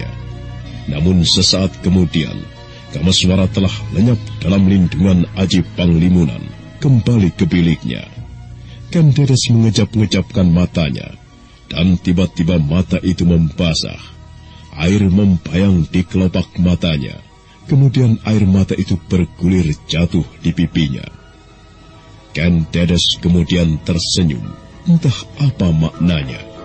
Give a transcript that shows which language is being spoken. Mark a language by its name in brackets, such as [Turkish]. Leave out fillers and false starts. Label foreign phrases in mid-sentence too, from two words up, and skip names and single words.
[Indonesian] Namun sesaat kemudian, Kameswara telah lenyap dalam lindungan Aji Panglimunan, kembali ke biliknya. Kendedes mengejap-ngejapkan matanya, dan tiba-tiba mata itu membasah. Air membayang di kelopak matanya, kemudian air mata itu bergulir jatuh di pipinya. Kendedes kemudian tersenyum, entah apa maknanya.